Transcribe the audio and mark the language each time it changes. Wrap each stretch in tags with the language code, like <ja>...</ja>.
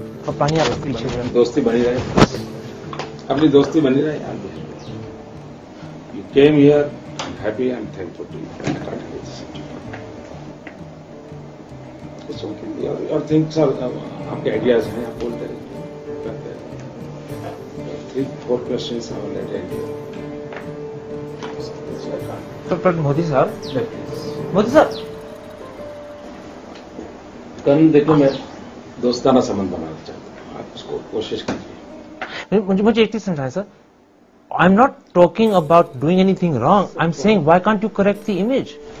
<hi>दोस्ती बनी रहे, अपनी दोस्ती बनी रहे यार.</hi> <en>You came here, I'm happy, I'm thankful to you. It's okay. Your things are,</en> <hi>आपके ideas हैं, आप बोलते रहिए.</hi> <en>3-4 questions I will attend you. But Modi sahab, Modi sahab.</en> <hi>कल देखो मैं दोस्ताना संबंध बनाना चाहता हूँ, आप उसको कोशिश कीजिए. मुझे एक चीज समझाएं sir.</hi> <en>I'm not talking about doing anything wrong. I'm saying why can't you correct the image?</en>